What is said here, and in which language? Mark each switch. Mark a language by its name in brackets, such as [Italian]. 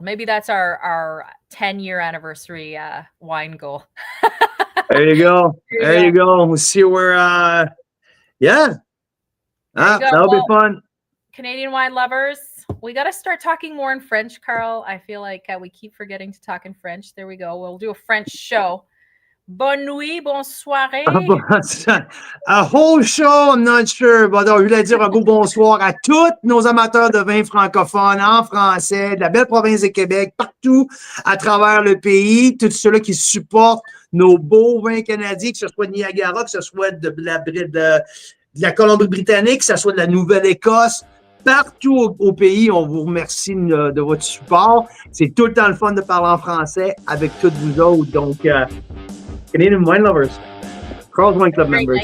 [English] Maybe that's our 10-year anniversary wine goal. There you go. There you go. We'll see where yeah. That'll be fun. Canadian wine lovers, we got to start talking more in French, Carl. I feel like we keep forgetting to talk in French. There we go. We'll do a French show. [French] Bonne nuit, bonne soirée. [English] A whole show, I'm not sure. [French] But je voulais dire un beau bonsoir à tous nos amateurs de vin francophones en français, de la belle province de Québec, partout à travers le pays, tous ceux-là qui supportent nos beaux vins canadiens, que ce soit de Niagara, que ce soit de la Colombie-Britannique, que ce soit de la Nouvelle-Écosse. Partout au pays, on vous remercie de votre support. C'est tout le temps le fun de parler en français avec tous vous autres. [English] Donc, Canadian wine lovers, Carl's Wine Club members.